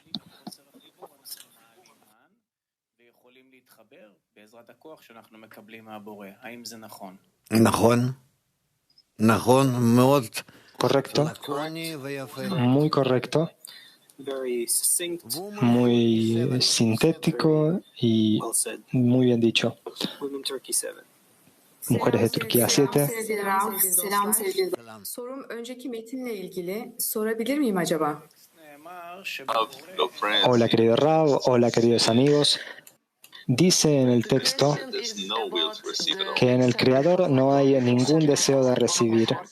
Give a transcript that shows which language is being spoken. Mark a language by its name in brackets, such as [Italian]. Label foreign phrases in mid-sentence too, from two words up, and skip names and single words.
[Spanish] Correcto, muy correcto, muy sintético y muy bien dicho. Mujeres de Turquía 7. [Turkish] Sorum önceki metinle ilgili. Sorabilir miyim acaba? [Spanish] Hola, querido Rab. Hola, queridos amigos. Dice en el texto que en el Creador no hay ningún deseo de recibir.